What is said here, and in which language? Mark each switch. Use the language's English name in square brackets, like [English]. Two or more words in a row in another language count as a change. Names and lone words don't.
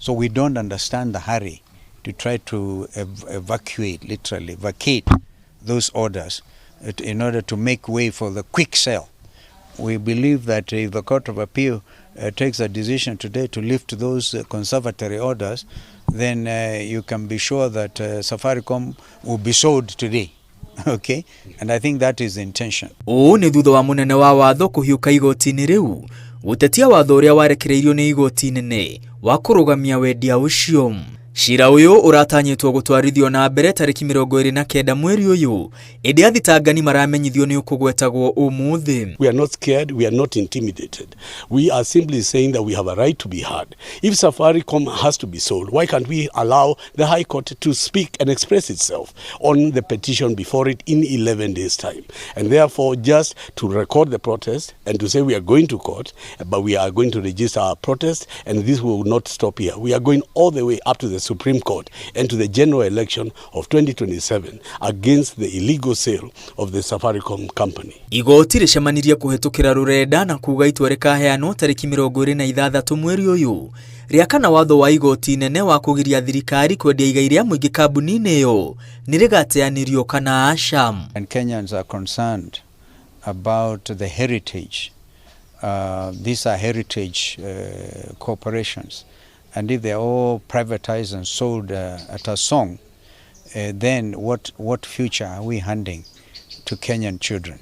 [English] So we don't understand the hurry to try to evacuate, literally vacate those orders in order to make way for the quick sale. We believe that if the Court of Appeal takes a decision today to lift those conservatory orders, then you can be sure that Safaricom will be sold today. Okay, and I think that is the intention. [Kikuyu] Nĩ thutha wa mũnene wa watho kũhiũka igoti-inĩ rĩu gũtetia watho ũrĩa warekereirio nĩ igoti inene wa kũrũgamia wendia ũcio. Cira ũyũ ũratanyĩtwo gũtwarithio na mbere tarĩki 29 mweri ũyũ, ĩndĩ athitangani maramenyithio nĩ ũkũgwetagwo ũmũthĩ. [English] We are not scared, we are not intimidated. We are simply saying that we have a right to be heard. If Safaricom has to be sold, why can't we allow the High Court to speak and express itself on the petition before it in 11 days' time? And therefore, just to record the protest and to say we are going to court, but we are going to register our protest, and this will not stop here. We are going all the way up to the Supreme Court and to the general election of 2027 against the illegal sale of the Safaricom company. [Kikuyu] Igoti rĩcemanirie kũhetũkĩra rũrenda na kuga itua rĩkaheanwo tarĩki 26 mweri ũyũ rĩa kana watho wa igoti inene wa kũgiria thirikari kwendia igai rĩa mũingĩ kambuni-inĩ ĩyo nĩrĩgateanĩrio kana aca. [English] And Kenyans are concerned about the heritage. These are heritage corporations. And if they're all privatized and sold at a song, then what future are we handing to Kenyan children?